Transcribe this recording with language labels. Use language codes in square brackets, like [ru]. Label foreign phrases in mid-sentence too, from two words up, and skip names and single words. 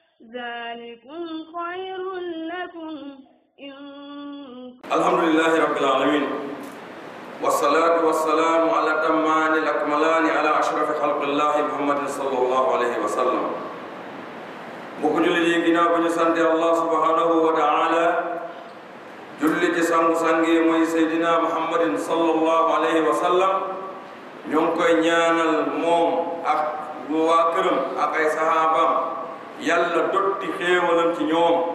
[ar] ذلكم خير لكم إن الحمد لله رب العالمين والصلاة والسلام على الأتمان الأكملان على أشرف خلق الله محمد صلى الله عليه وسلم [wo] mbokk jullit yi ginnaaw bi ñu sant Allah [ar] سبحانه وتعالى [wo] julli ci sangu-sangi mooy Seydina Muhammadin [ar] صلى الله عليه وسلم [wo] ñu ngi koy ñaanal moom ak waa këram ak ay sahaabam yàlla dotti xéewalam ci ñoom